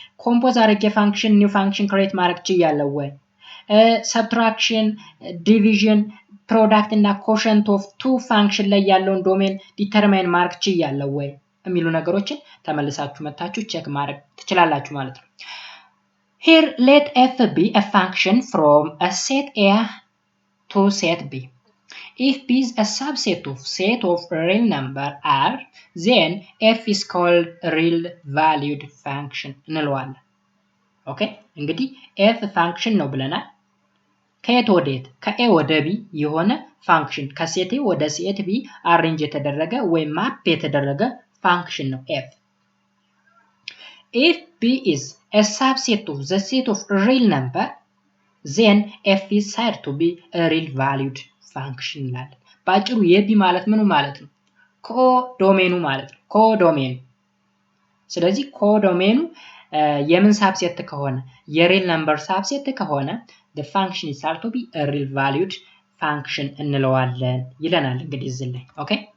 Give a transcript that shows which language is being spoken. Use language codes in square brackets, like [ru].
[am] ኮምፖዝ አድርጌ ፋንክሽን ኒው ፋንክሽን ክሬት ማድረግ ይችላል ወይ? ሰብትራክሽን፣ ዲቪዥን፣ ፕሮዳክት እና ኮሸንት ኦፍ ቱ ፋንክሽን ላይ ያለውን ዶሜን ዲተርማይን ማድረግ ይችላል ወይ የሚሉ ነገሮችን ተመልሳችሁ መታችሁ ቼክ ማድረግ ትችላላችሁ ማለት ነው። [en] here let f be a function from a set A to set B. If B is a subset of set of real number R, then f is called real valued function [am] እንለዋለን። ኦኬ እንግዲህ f ፋንክሽን ነው ብለናል። ከየት ወዴት? ከA ወደ B የሆነ ፋንክሽን ከሴት A ወደ ሴት B አሬንጅ የተደረገ ወይም ማፕ የተደረገ ፋንክሽን ነው f. [en] If B is a subset of the set of real number, then f is said to be a real valued function [am] ይላል። ባጭሩ የቢ ማለት ምኑ ማለት ነው? ኮዶሜኑ ማለት ነው። ኮዶሜኑ። ስለዚህ ኮዶሜኑ የምን ሳብሴት ከሆነ የሪል ነምበር ሳብሴት ከሆነ [en] the function is said to be a real valued function [am] እንለዋለን ይለናል እንግዲህ እዚህ ላይ ኦኬ